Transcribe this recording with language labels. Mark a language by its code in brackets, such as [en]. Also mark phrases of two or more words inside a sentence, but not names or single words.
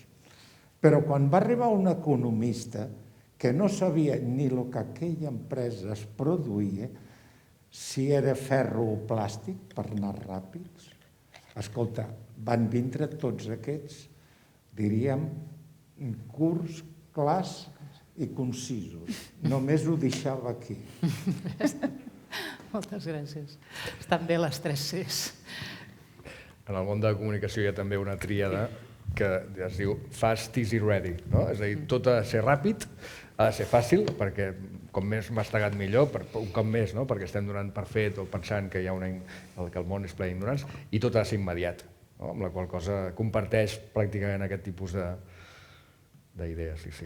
[ca] Però quan va arribar un economista que no sabia ni el que aquella empresa es produïa, si era ferro o plàstic, per anar ràpids, escolta, van vindre tots aquests, diríem, curts, clars i concisos. Només ho deixava aquí. Moltes gràcies. Estan bé les 3 Cs. En el món de la comunicació hi ha també una tríada que es diu [en] fast, easy, ready. [ca] És a dir, tot ha de ser ràpid, ha de ser fàcil, perquè com més mastegat millor, un cop més, perquè estem donant per fet o pensant que el món és ple d'ignorants, i tot ha de ser immediat, amb la qual cosa comparteix pràcticament aquest tipus d'idees, sí.